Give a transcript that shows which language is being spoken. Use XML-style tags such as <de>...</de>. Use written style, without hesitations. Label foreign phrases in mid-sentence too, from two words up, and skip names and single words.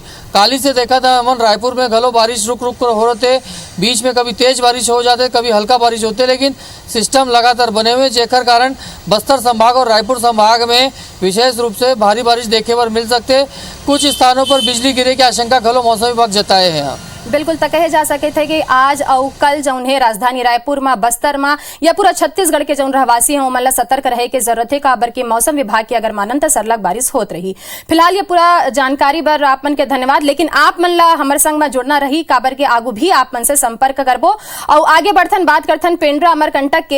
<hne>काली से देखा था हमन रायपुर में घलो बारिश रुक रुक कर हो रहे थे। बीच में कभी तेज बारिश हो जाते कभी हल्का बारिश होते, लेकिन सिस्टम लगातार बने हुए जेकर कारण बस्तर संभाग और रायपुर संभाग में विशेष रूप से भारी बारिश देखे पर मिल सकते। कुछ स्थानों पर बिजली गिरे की आशंका घलो मौसम विभाग जताए हैं। बिल्कुल तक कहे जा सके थे कि आज और कल जौन है राजधानी रायपुर में, बस्तर में या पूरा छत्तीसगढ़ के जौन रहवासी हैं मतलब सतर्क रहे की जरूरत है काबर की मौसम विभाग की अगर मानन तो सरलग बारिश होत रही। फिलहाल ये पूरा जानकारी बर आप मन के धन्यवाद। लेकिन आप मन ला हमारे संग में जुड़ना रही काबर के आगू भी आप मन से संपर्क करबो और आगे बढ़थन बात करथन पेंड्रा अमरकंटक के।</hne>